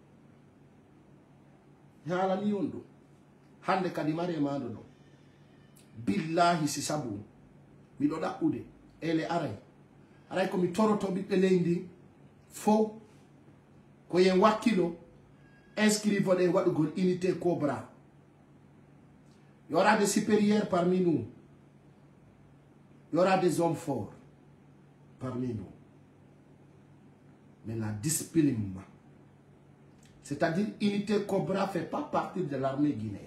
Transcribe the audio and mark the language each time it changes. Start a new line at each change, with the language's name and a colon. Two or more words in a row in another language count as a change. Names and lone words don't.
Fula: hala ni ondo hande kadi mare mando do billahi si sabu mi do da ude ele aray ko mi toroto bibbe leydi fo ko yen wakilo
French: inscrivons des unité Cobra. Il y aura des supérieurs parmi nous. Il y aura des hommes forts parmi nous. Mais la discipline, c'est-à-dire unité Cobra ne fait pas partie de l'armée guinéenne.